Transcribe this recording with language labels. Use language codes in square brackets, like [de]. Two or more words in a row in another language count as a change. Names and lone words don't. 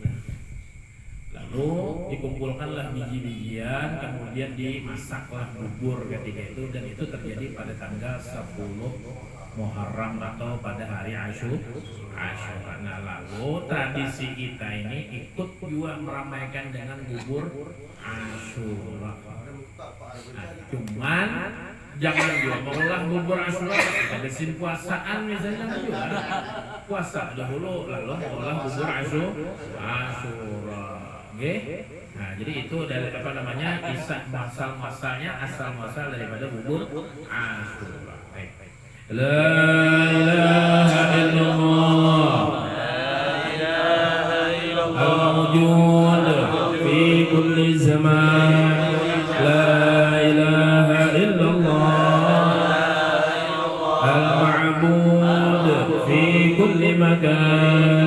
[id] Lalu dikumpulkanlah biji-bijian, kemudian dimasaklah bubur ketika itu, dan itu terjadi pada tanggal 10 Muharram atau pada hari Asyura. Nah, lalu tradisi kita ini ikut juga meramaikan dengan bubur Asyura. Nah, cuman jangan juga mengolah bubur Asyura pada sin puasaan misalnya juga. Puasa dahulu lalu mengolah bubur Asyura. Oke? Nah, jadi itu dari apa namanya? Kisah asal-muasalnya daripada bubur Asyura. [ar] لا إله إلا الله الموجود في كل زمان. لا إله إلا الله المعبود في كل مكان.